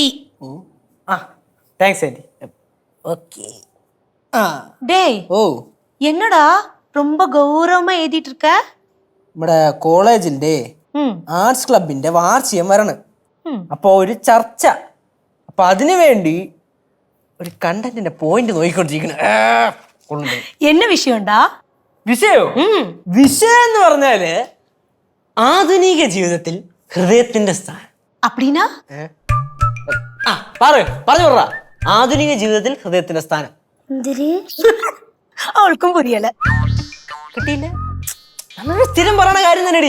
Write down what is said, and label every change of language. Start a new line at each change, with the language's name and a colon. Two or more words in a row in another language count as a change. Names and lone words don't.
English: Thanks aunty. Okay.
Tamil: டேய் என்னடா ரொம்ப கௌரவமா எழுதிட்டு இருக்க?
Malayalam: നമ്മുടെ കോളേജിന്റെ ആർട്സ് ക്ലബിന്റെ വാർഷികം വരണം. അപ്പൊ ഒരു ചർച്ച. അപ്പൊ അതിനു വേണ്ടി ഒരു കണ്ടന്റിന്റെ പോയിന്റ് നോക്കിക്കൊണ്ടിരിക്കണ.
Tamil: என்ன விஷயம்டா?
Malayalam: വിഷയോ? വിഷയം എന്ന് പറഞ്ഞാല് ആധുനിക ജീവിതത്തിൽ ഹൃദയത്തിന്റെ സ്ഥാനം.
Tamil: அப்படின்னா
Malayalam: പറഞ്ഞു പറ. ആധുനിക ജീവിതത്തിൽ ഹൃദയത്തിന്റെ സ്ഥാനം. അവൾക്കും പുരിയല. കിട്ടിയില്ല. നമ്മള് സ്ഥിരം പറയണ കാര്യം തന്നെടി.